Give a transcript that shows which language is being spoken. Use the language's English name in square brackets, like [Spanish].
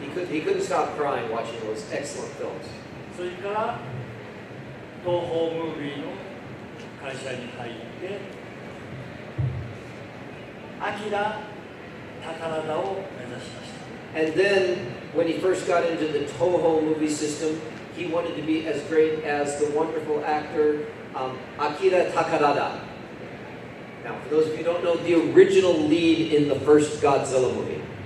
[English] He couldn't stop crying watching those excellent films. [Japanese] それから東宝ムービーの会社に入ってアキラ・宝田を目指しました。 [English] And then, when he first got into the Toho movie system, he wanted to be as great as the wonderful actor Akira Takarada. Now, for those of you who don't know, the original lead in the first Godzilla movie.